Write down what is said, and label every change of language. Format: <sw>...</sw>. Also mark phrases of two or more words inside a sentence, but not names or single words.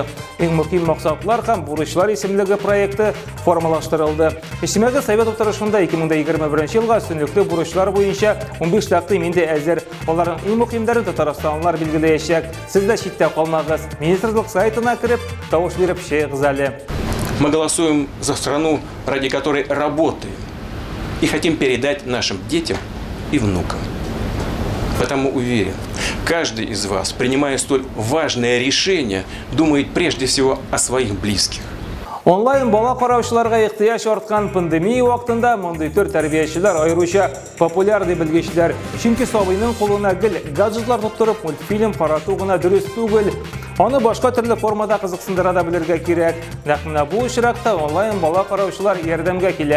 <tt>Иң мөһим максатлар һәм бурычлар исемлеге проекты формалаштырылды. Иҗтимагый совет утырышында 2021 елга өстенлекле бурычлар буенча 15 тәкъдим инде әзер. Аларның иң мөһимнәрен татарстанлылар билгеләячәк. Сез дә читтә калмагыз. Министрлык сайтына кирип, тавыш биреп чыгыгыз әле.</tt> <ru>Мы голосуем за страну, ради которой работаем, и хотим передать нашим детям и внукам. Потому уверен, каждый из вас, принимая столь важное решение, думает прежде всего о своих близких.</ru> <tt>Онлайн бала караучыларга ихтияж арткан пандемия вакытында мондый төр тәрбиячеләр айрыша популяр дип белгечләр. Чөнки сабыйның кулына гел гаджетлар тоттырып мультфильм карату гына дөрес түгел. Аны башка төрле формада кызыксындыра да белергә кирәк. Нәкъ менә бу очракта онлайн бала караучылар ярдәмгә килә.</tt>